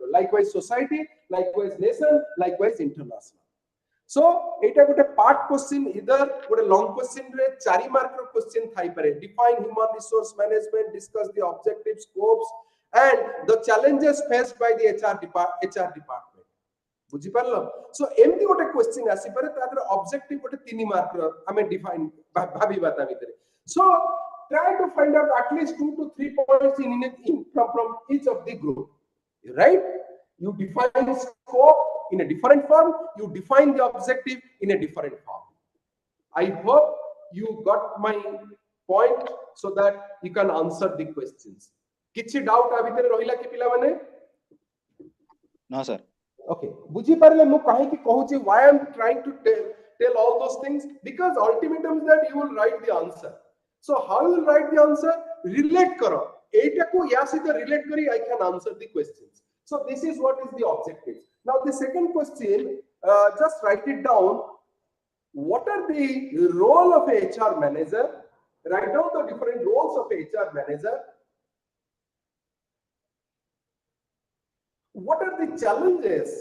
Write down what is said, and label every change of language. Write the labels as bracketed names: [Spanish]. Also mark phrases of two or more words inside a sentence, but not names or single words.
[English] Likewise society, likewise nation, likewise international. [Odia] So ଏଇଟା ଗୋଟେ [English] part question, [Odia] either gote [English] long question [Odia] re 4 mark ro question thai pare. [English] Define human resource management, discuss the objectives, scopes, and the challenges faced by the HR department. [Odia] ବୁଝି ପାରିଲ. ସୋ ଏମିତି ଗୋଟେ କ୍ୱେଶ୍ଚନ ଆସି ପାରେ ତା'ର ଅବଜେକ୍ଟିଭ ଗୋଟେ 3 ମାର୍କ ର ହମେ ଡିଫାଇନ ଭାବି ବାତା ଭିତରେ. [English] सो try to find out at least 2 to 3 points from each of the group, right? You define the scope in a different form, you define the objective in a different form. I hope you got my point so that you can answer the questions. [Odia] କିଛି ଡାଉଟ ଆ ଭିତରେ ରହିଲା କି ପିଲା ମାନେ? [English] No, sir. Okay, [Odia] ବୁଝି ପାରିଲେ ମୁଁ କାହିଁକି କହୁଛି [English] why I am trying to tell all those things, because ultimatum is that you will write the answer. So how you will write the answer? [Hindi] रिलेट करो. [Odia] ଏଇଟା କୁ ଯା ସେଇଟା relate କରି [English] I can answer the questions. So this is what is the objective. Now the second question, just write it down. What are the role of a HR manager? Write down the different roles of a HR manager. What are the challenges?